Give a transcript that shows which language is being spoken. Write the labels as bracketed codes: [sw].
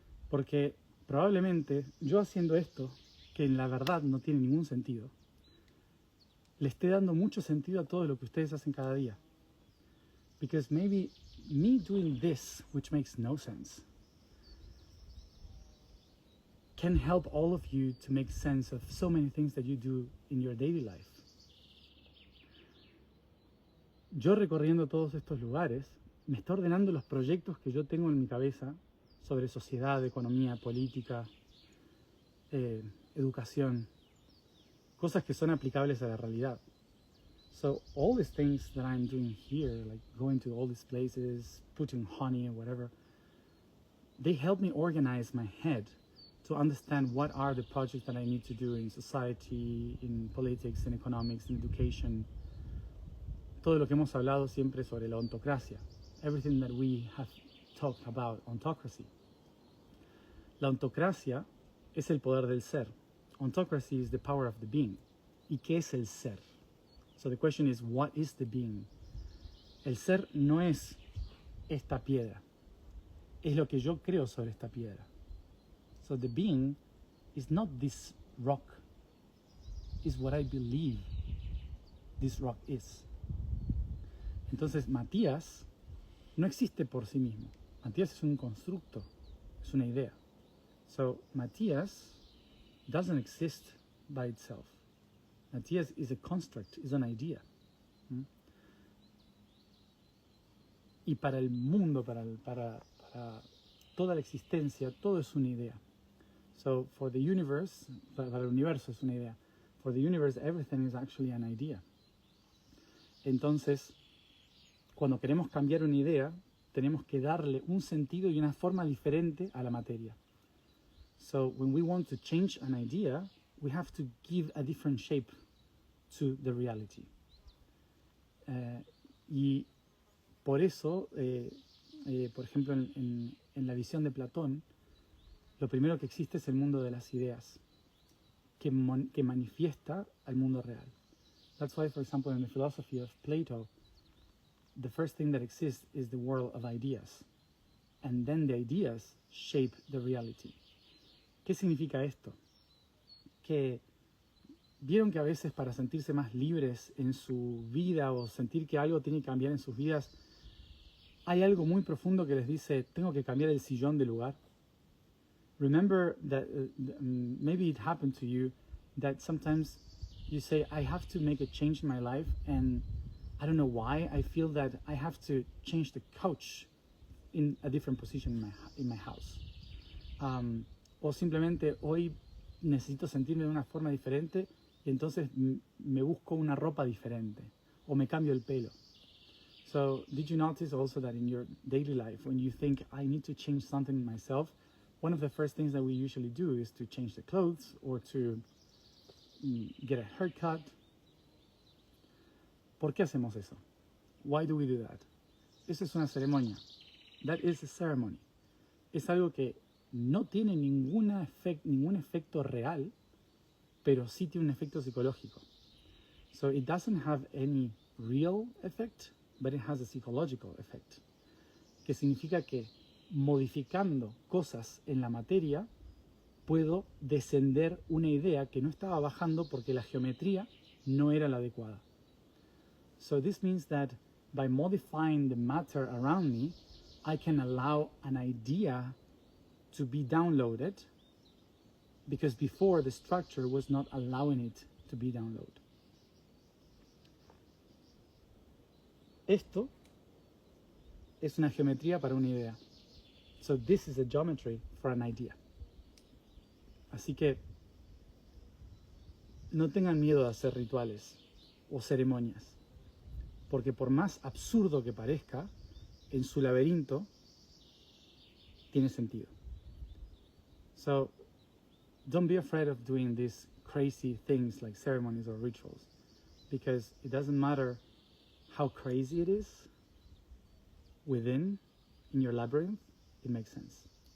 [es] Porque probablemente yo haciendo esto, que en la verdad no tiene ningún sentido, le esté dando mucho sentido a todo lo que ustedes hacen cada día. [en] Because maybe me doing this, which makes no sense, can help all of you to make sense of so many things that you do in your daily life. [es] Yo recorriendo todos estos lugares, me está ordenando los proyectos que yo tengo en mi cabeza sobre sociedad, economía, política, educación, cosas que son aplicables a la realidad. [en] So all these things that I'm doing here, like going to all these places, putting honey or whatever, they help me organize my head to understand what are the projects that I need to do in society, in politics, in economics, in education. [es] Todo lo que hemos hablado siempre sobre la ontocracia. [en] Everything that we have talked about ontocracy. [es] La ontocracia es el poder del ser. [en] Ontocracy is the power of the being. [es] ¿Y qué es el ser? [en] So the question is, what is the being? [es] El ser no es esta piedra. Es lo que yo creo sobre esta piedra. [en] So the being is not this rock. It's what I believe this rock is. [es] Entonces Matías no existe por sí mismo. Matías es un constructo, es una idea. [en] So Matías doesn't exist by itself. Matías is a construct, is an idea. [es] Y para el mundo, para toda la existencia, todo es una idea. [en] So for the universe, [es] para el universo es una idea. [en] For the universe, everything is actually an idea. [es] Entonces, cuando queremos cambiar una idea, tenemos que darle un sentido y una forma diferente a la materia. [en] So when we want to change an idea, we have to give a different shape to the reality. [es] Y por eso, por ejemplo, en la visión de Platón, lo primero que existe es el mundo de las ideas, que manifiesta al mundo real. [en] That's why, for example, in the philosophy of Plato, the first thing that exists is the world of ideas. And then the ideas shape the reality. [es] ¿Qué significa esto? Que vieron que a veces para sentirse más libres en su vida o sentir que algo tiene que cambiar en sus vidas, hay algo muy profundo que les dice, tengo que cambiar el sillón de lugar. [en] Remember that maybe it happened to you that sometimes you say, I have to make a change in my life and I don't know why, I feel that I have to change the couch in a different position in my house. [es] O simplemente hoy necesito sentirme de una forma diferente y entonces me busco una ropa diferente o me cambio el pelo. [en] So did you notice also that in your daily life, when you think I need to change something in myself, one of the first things that we usually do is to change the clothes or to get a haircut. [es] ¿Por qué hacemos eso? [en] Why do we do that? [es] Esa es una ceremonia. [en] That is a ceremony. [es] Es algo que no tiene ningún efecto real, pero sí tiene un efecto psicológico. [en] So it doesn't have any real effect, but it has a psychological effect. [es] Que significa que modificando cosas en la materia, puedo descender una idea que no estaba bajando porque la geometría no era la adecuada. [en] So this means that by modifying the matter around me, I can allow an idea to be downloaded, because before the structure was not allowing it to be downloaded. [es] Esto es una geometría para una idea. [en] So this is a geometry for an idea. [es] Así que no tengan miedo de hacer rituales o ceremonias, porque por más absurdo que parezca, en su laberinto tiene sentido. [en] So don't be afraid of doing these crazy things like ceremonies or rituals, because it doesn't matter how crazy it is within, in your labyrinth, it makes sense.